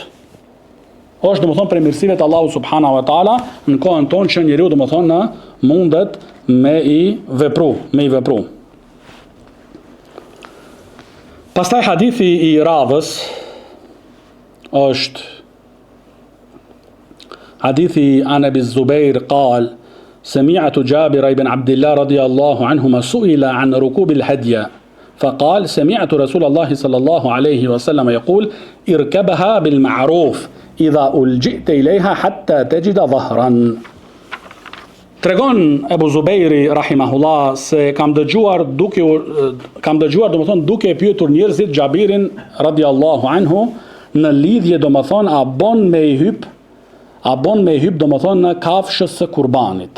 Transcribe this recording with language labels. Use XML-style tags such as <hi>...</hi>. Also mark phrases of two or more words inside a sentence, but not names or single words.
<sq>Është domethënë për mirësive të Allahut</sq> <ar>سبحانه وتعالى</ar> <sq>në kohën tonë që njeriu domethënë mundet me i vepru. Pastaj hadithi i radhës është hadithi</sq> <ar>عن أبي الزبير قال سمعت جابر بن عبد الله رضي الله عنهما سئل عن ركوب الهدي فقال سمعت رسول الله صلى الله عليه وسلم يقول اركبها بالمعروف إذا ألجئت إليها حتى تجد ظهرا.</ar> <sq>Tregon Ebu Zubejri rahimahullah se kam dëgjuar domethënë duke pyetur njerëzit Xhabirin</sq> <ar>رضي الله عنه</ar> <sq>në lidhje domethënë a bon me i hyp domethënë në kafshës së kurbanit.</sq>